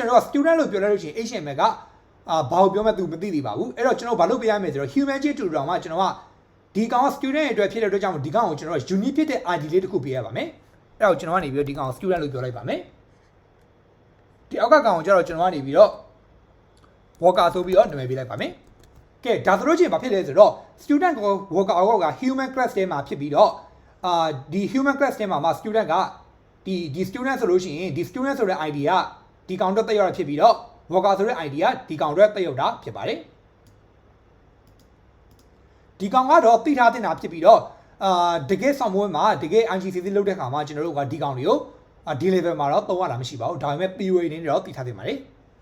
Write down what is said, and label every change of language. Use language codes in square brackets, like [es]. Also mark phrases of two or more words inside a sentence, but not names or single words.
[my] တော်က student လို့ပြောရလို့ရှိရင် HTML ကဘာကိုပြောမှသူမသိသေးပါဘူးအဲ့တော့ကျွန်တော်ဘာလုပ်ပေးရမလဲဆိုတော့ human ချင်းတူတောင်မှကျွန်တော်ကဒီကောင်က student ရဲ့အတွက်ဖြစ်တဲ့အတွက်ကြောင့်ဒီကောင်ကို ကျွန်တော် unique ဖြစ်တဲ့ ID လေးတစ်ခုပေးရပါမယ်အဲ့တော့ကျွန်တော်ကနေပြီးတော့ဒီကောင်ကို student လို့ပြောလိုက်ပါမယ်ဒီအောက်ကကောင်ကိုကျတော့ကျွန်တော်ကနေပြီးတော့ worker ဆိုပြီးတော့နာမည်ပေးလိုက်ပါမယ်ကဲဒါဆိုလို့ချင်းဘာဖြစ်လဲဆိုတော့ student ကို worker က [en] human class [my] ထဲမှာဖြစ်ပြီးတော့ဒီ [en] human class [my] ထဲမှာ student ကဒီ student ဆိုလို့ရှိရင်ဒီ student ဆိုတဲ့ ID ကဒီကောင်တော့တက်ရောက်တာဖြစ်ပြီးတော့ worker ဆိုတဲ့ ID ကဒီကောင်တော့တက်ရောက်တာဖြစ်ပါတယ် ဒီကောင်ကတော့သိထားတင်တာဖြစ်ပြီးတော့တကယ်ဆောင်ပွဲမှာတကယ် IGCSE လုပ်တဲ့ခါမှာကျွန်တော်တို့ကဒီကောင်တွေကိုဒီ level မှာတော့သုံးရတာမရှိပါဘူးဒါပေမဲ့ POA နေတော့သိထားတင်ပါတယ်